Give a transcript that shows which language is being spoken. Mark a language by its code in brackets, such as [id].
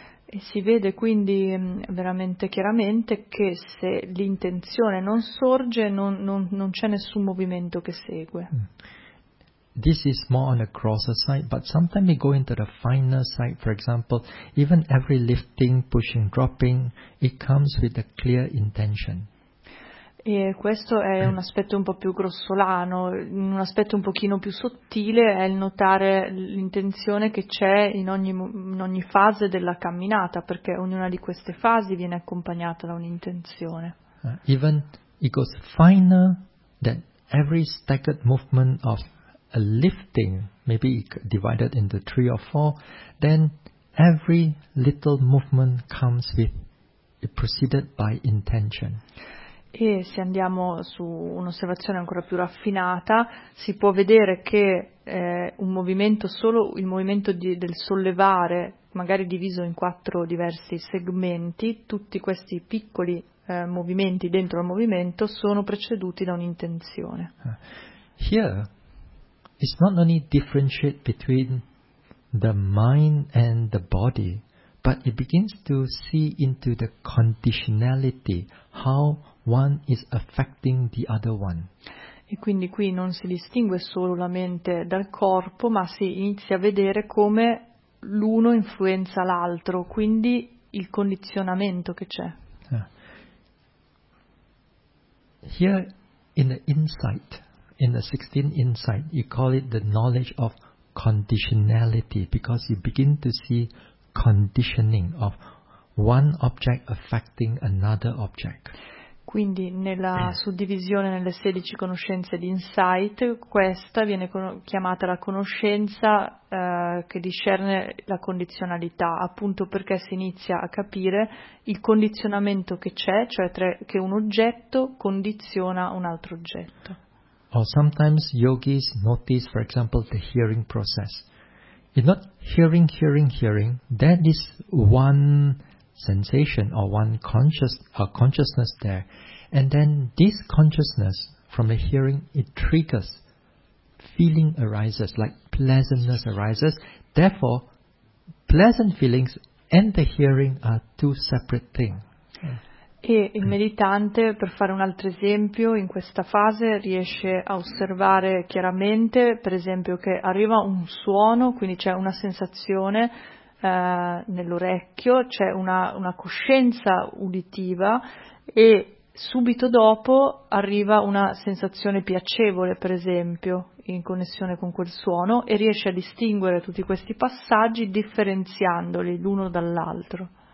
[it] E si vede quindi veramente chiaramente che se l'intenzione non sorge, non c'è nessun movimento che segue. [en] This is more on the grosser side, but sometimes we go into the finer side. For example, even every lifting, pushing, dropping, it comes with a clear intention. [it] E questo è un aspetto un po' più grossolano, un aspetto un pochino più sottile è il notare l'intenzione che c'è in ogni fase della camminata, perché ognuna di queste fasi viene accompagnata da un'intenzione. [en] Even it goes finer than every staggered movement of a lifting, maybe divided into three or four, then every little movement comes with, it preceded by intention. [it] E se andiamo su un'osservazione ancora più raffinata, si può vedere che un movimento, solo il movimento del sollevare, magari diviso in quattro diversi segmenti, tutti questi piccoli movimenti dentro al movimento sono preceduti da un'intenzione. [en] Here, it's not only differentiate between the mind and the body, but it begins to see into the conditionality, how one is affecting the other one. [it] E quindi qui non si distingue solo la mente dal corpo, ma si inizia a vedere come l'uno influenza l'altro, quindi il condizionamento che c'è. [en] Here in the insight, in the 16th insight, you call it the knowledge of conditionality, because you begin to see conditioning of one object affecting another object. [it] Quindi nella suddivisione nelle 16 conoscenze di insight, questa viene chiamata la conoscenza che discerne la condizionalità, appunto perché si inizia a capire il condizionamento che c'è, cioè che un oggetto condiziona un altro oggetto. [en] Or sometimes yogis notice, for example, the hearing process. It's not hearing, that is one sensation or one consciousness there, and then this consciousness from the hearing, it triggers, feeling arises, like pleasantness arises, therefore pleasant feelings and the hearing are two separate things. [it] E il meditante, per fare un altro esempio, in questa fase riesce a osservare chiaramente, per esempio, che arriva un suono, quindi c'è una sensazione nell'orecchio, c'è una coscienza uditiva e subito dopo arriva una sensazione piacevole, per esempio, in connessione con quel suono, e riesce a distinguere tutti questi passaggi differenziandoli l'uno dall'altro.